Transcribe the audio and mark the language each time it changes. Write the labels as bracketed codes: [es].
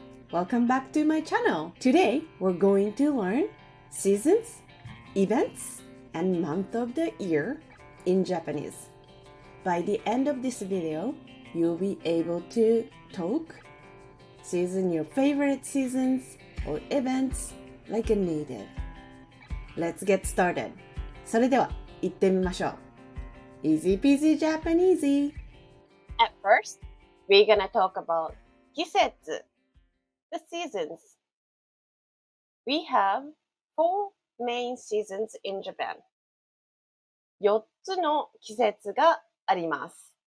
[en] Welcome back to my channel. Today we're going to learn seasons, events, and month of the year in Japanese. By the end of this video, you'll be able to talk, season your favorite seasons or events like a native. Let's get started. [ja] それでは行ってみましょう。 [en] Easy peasy Japanesey. At first, we're gonna talk about 季節, the seasons. We have 4 main seasons in Japan. [ja] 4つの季節があります。